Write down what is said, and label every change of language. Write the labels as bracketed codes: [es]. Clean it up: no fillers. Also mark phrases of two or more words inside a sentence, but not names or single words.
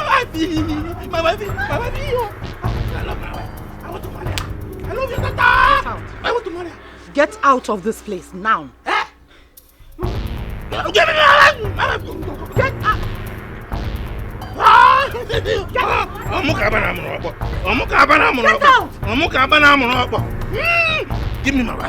[en] wifey. My wifey. My wifey. I love my wife. I want to marry her. I love you, Tata. I want to marry her. Get out of this place now. Eh? Give me my wife. Get out. Give me my wife.